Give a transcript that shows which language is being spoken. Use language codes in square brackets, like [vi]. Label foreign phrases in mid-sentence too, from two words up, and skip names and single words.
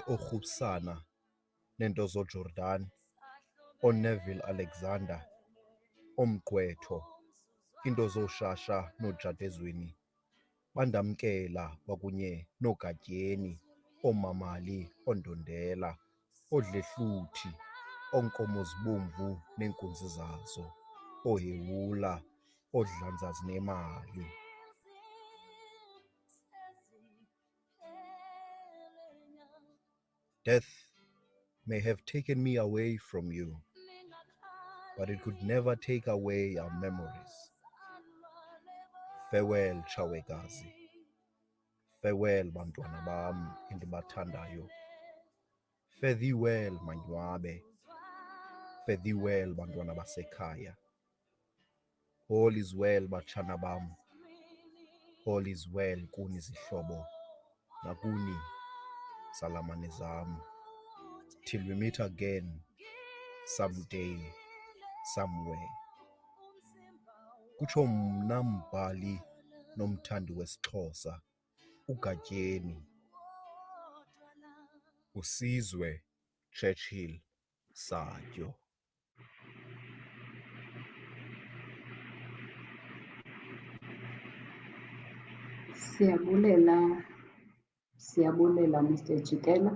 [xh] oRhupsana neento zoJordan, ooNeville Alexander, oMgqwetho, into zooShasha noJadezweni bandamkela kwakunye nooGatyeni, oomamali, oondondela, oodlehluthi, oonkomo zibomvu neenkunzi zazo, ooHewula, oodlanzazi nemali. [en] Death may have taken me away from you, but it could never take away our memories. Farewell, Chawekazi. [xh] Farewell, bantwana bam endibathandayo. [en] Fare thee well, Manywabe. Fare thee well, [xh] bantwana basekhaya. [en] All is well, [xh] batshana bam. [en] All is well, [xh] kuni zihlobo, nakuni salamane zam. [en] Till we meet again, someday, somewhere. [xh] Kutsho mna mbhali nomthandi wesiXhosa, uGatyeni. uSizwe Churchill Satyo. Siyabulela Mr. Jikela.